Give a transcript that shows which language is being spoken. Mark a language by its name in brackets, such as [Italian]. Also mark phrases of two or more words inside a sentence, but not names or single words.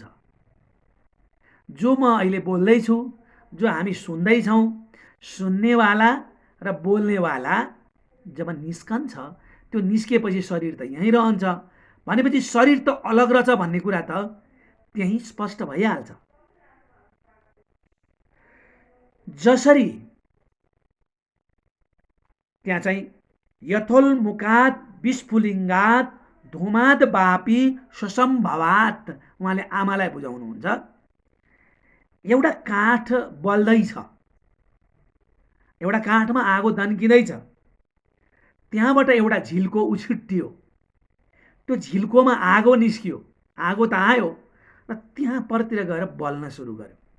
[Nepali] जो म अहिले बोल्दैछु, जो हामी सुन्दैछौँ, सुन्नेवाला र बोल्नेवाला जब निस्कन्छ त्यो निस्किएपछि शरीर त यहीँ रहन्छ भनेपछि शरीर त अलग रहेछ भन्ने कुरा त त्यहीँ स्पष्ट भइहाल्छ। जसरी त्यहाँ चाहिँ [Sanskrit] यथोल्मुखात विस्फुलिङ्गात धुमाद वापी स्वसम्भवात [Nepali] उहाँले आमालाई बुझाउनुहुन्छ। एउटा काठ बल्दैछ, एउटा काठमा आगो दन्किँदैछ, त्यहाँबाट एउटा झिल्को उछिट्टियो, त्यो झिल्कोमा आगो निस्कियो, आगो त आयो र त्यहाँ परतिर गएर बल्न सुरु गर्यो।